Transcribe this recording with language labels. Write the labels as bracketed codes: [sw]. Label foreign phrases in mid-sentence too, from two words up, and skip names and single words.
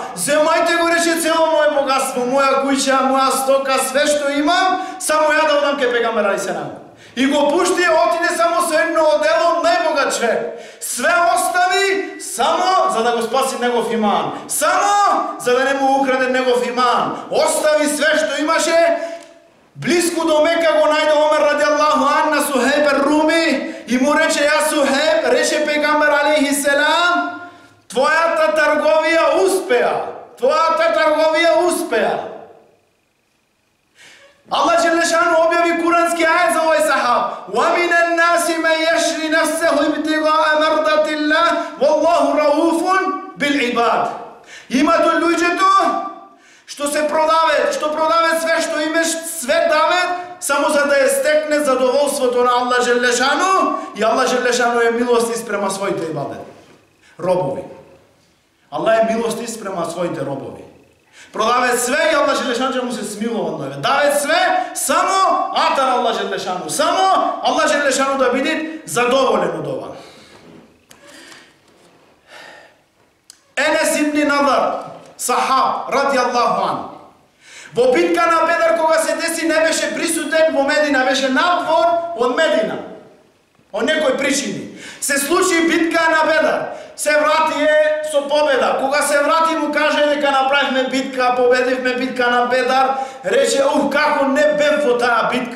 [mk] Земајте го, рече, цело моје богатство, моја куќа, моја стока, све што имам, само ја да одам ке пегамбер [ar] عليه السلام. [mk] И го пушти, отиде само со едно одело, најбогат човек. Све остави само за да го спаси негов иман. Само за да не му украде негов иман. Остави све што имаше. Близко до Мека го најде Омер [ar] رضي الله عنه [mk] на Сухейб ар-Руми и му рече: ја Сухейб, рече пегамбер [ar] عليه السلام, [mk] твојата трговија успеа. Твојата трговија успеа. [ar] الله جل شأنه [mk] објави курански ајет за овој сахаб. [ar] وَمِنَ النَّاسِ مَنْ يَشْرِي نَفْسَهُ ابْتِغَاءَ مَرْضَاتِ اللَّهِ وَاللَّهُ رَءُوفٌ بِالْعِبَادِ. [mk] Имат луѓето што се продават, што продават све што имаш, све дават само за да ја стекне задоволството на [ar] الله جل شأنه, [mk] и [ar] الله جل شأنه [mk] е милости спрема своите ибадет. Робови. Аллах е милости спрема своите робови. Продават све и [ar] الله جل شأنه [mk] ќе му се смилува од него. Дават све само атар [ar] الله جل شأنه. [mk] Само [ar] الله جل شأنه [mk] да биде задоволен од ова. Енес ибн Надар, сахаб, [ar] رضي الله عنه. [mk] Во битка на Бедр, кога се деси, не беше присутен во Медина, беше надвор од Медина. Од некои причини. Се случи битка на Бедр. Се врати со победа. Кога се врати му каже дека направивме битка, победивме битка на Бедр, рече: како не бев во таа битка.